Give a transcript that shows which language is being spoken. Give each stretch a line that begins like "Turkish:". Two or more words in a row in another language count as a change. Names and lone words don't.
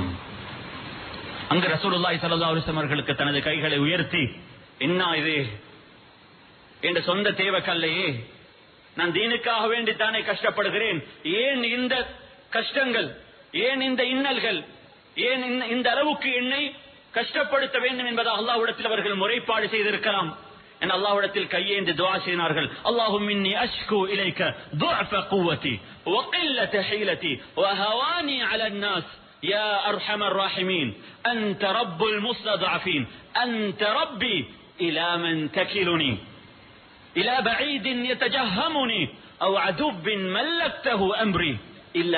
Tamil: அங்கு
Arabic: رسول الله صلى الله عليه وسلم
Tamil: அவர்களுக்கு தனது கைகளை உயர்த்தி, என்ன இது என்ற சொந்த தேவைக்கல்லையே, நான் தீனுக்காக வேண்டித்தானே கஷ்டப்படுகிறேன், ஏன் இந்த கஷ்டங்கள், ஏன் இந்த இன்னல்கள், ஏன் இந்த அளவுக்கு என்னை கஷ்டப்படுத்த வேண்டும் என்பதாக அல்லாஹ்விடத்தில் அவர்கள் முறைப்பாடு செய்திருக்கலாம். என் அல்லாஹ்விடத்தில் கையேந்தி துஆ செய்தார்கள்.
Arabic: اللهم إني أشكو إليك ضعف قوتي وقلة حيلتي وهواني على الناس يا أرحم الراحمين أنت رب المستضعفين أنت ربي إلى من تكلني إلى بعيد يتجهمني أو عدو ملكته أمري إن لم